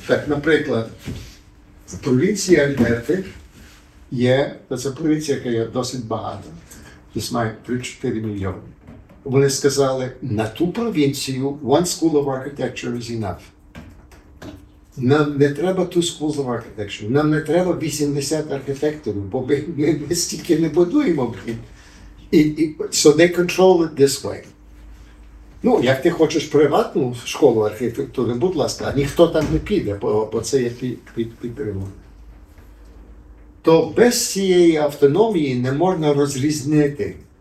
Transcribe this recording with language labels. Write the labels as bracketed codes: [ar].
[uk] Так, наприклад, провінція Альберти є, це провінція, яка є досить багата, десь має 3-4 мільйони. Вони сказали, на ту провінцію [en] one school of architecture is enough. [uk] Нам не треба [en] two schools of architecture, [uk] нам не треба 80 архітекторів, бо ми стільки не будуємо. [en] So they control it this way. [uk] Ну, як ти хочеш приватну школу архітектури, будь ласка, ніхто там не піде, бо це є підтримано. То без цієї автономії не можна розрізнити.